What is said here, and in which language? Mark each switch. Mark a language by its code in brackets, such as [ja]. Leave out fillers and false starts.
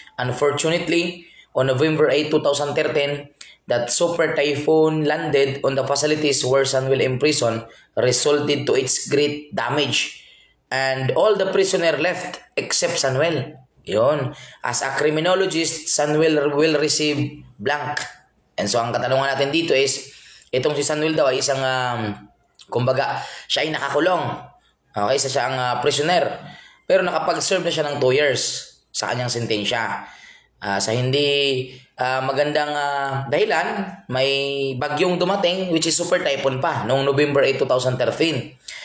[en] Unfortunately, on November 8, 2013, that super typhoon landed on the facilities where Sanuel imprisoned, resulted to its great damage. And all the prisoner left except Sanuel. [tl] Yun. [en] As a criminologist, Sanuel will receive blank. And so [tl] ang katanungan natin dito is, itong si Sanuel daw ay isang, kumbaga, siya ay nakakulong. Okay, siya ang prisoner. Pero nakapag-serve na siya ng 2 years sa kanyang sentensya. Sa hindi magandang dahilan, may bagyong dumating, [en] which is super typhoon [tl] pa, noong November 8, 2013.